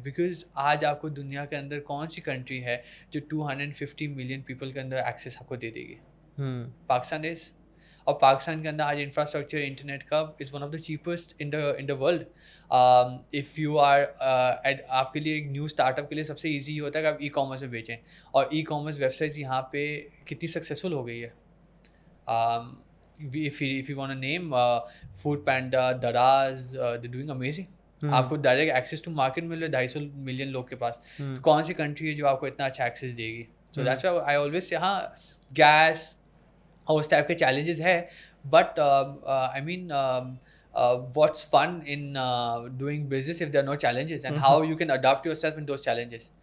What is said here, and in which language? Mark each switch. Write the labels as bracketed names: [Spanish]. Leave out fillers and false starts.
[Urdu] Because آج آپ کو دنیا کے اندر کون سی کنٹری ہے جو 250 ملین پیپل کے اندر ایکسیس آپ کو دے دے گی؟ پاکستان از. اور پاکستان کے اندر آج [English] Infrastructure internet کا is one of the cheapest in the world. [Urdu] If you are آپ کے لیے ایک نیو اسٹارٹ اپ کے لیے سب سے ایزی یہ ہوتا ہے کہ آپ ای کامرس میں بیچیں, اور ای کامرس ویب سائٹس یہاں پہ کتنی سکسیزفل ہو گئی ہے. [English] if you want to name [Urdu] food panda, دراز, [English] they're doing amazing. [Urdu] آپ کو ڈائریکٹ ایکسیس ٹو مارکیٹ مل رہا [English] ہے 250 ملین لوگ کے پاس. کون سی کنٹری ہے جو آپ کو اتنا اچھا ایکسیس دے گی؟ So that's why I always say, ہاں گیس اور اس ٹائپ کے چیلنجز ہے, but I mean what's fun in doing business if there are no challenges, and how you can adapt yourself in those challenges.